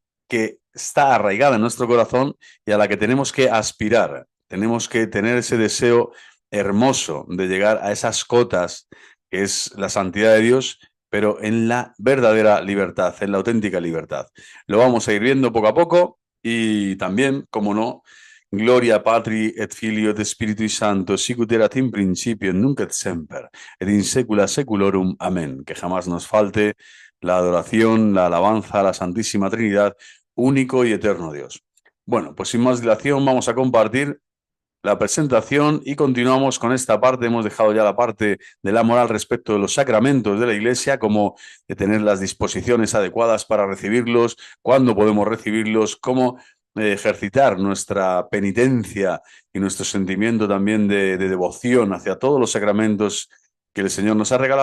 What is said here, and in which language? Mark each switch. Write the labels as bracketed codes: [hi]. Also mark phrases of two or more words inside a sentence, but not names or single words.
[es] Que está arraigada en nuestro corazón y a la que tenemos que aspirar. Tenemos que tener ese deseo hermoso de llegar a esas cotas que es la santidad de Dios, pero en la verdadera libertad, en la auténtica libertad. Lo vamos a ir viendo poco a poco y también, como no, [la] Gloria Patri et Filio et Spiritui Sancto, sicut erat in principio, nunc et semper, et in saecula saeculorum. [es] Amén. Que jamás nos falte la adoración, la alabanza a la Santísima Trinidad, único y eterno Dios. Bueno, pues sin más dilación vamos a compartir la presentación y continuamos con esta parte. Hemos dejado ya la parte de la moral respecto de los sacramentos de la Iglesia, como de tener las disposiciones adecuadas para recibirlos, cuándo podemos recibirlos, cómo ejercitar nuestra penitencia y nuestro sentimiento también de devoción hacia todos los sacramentos que el Señor nos ha regalado.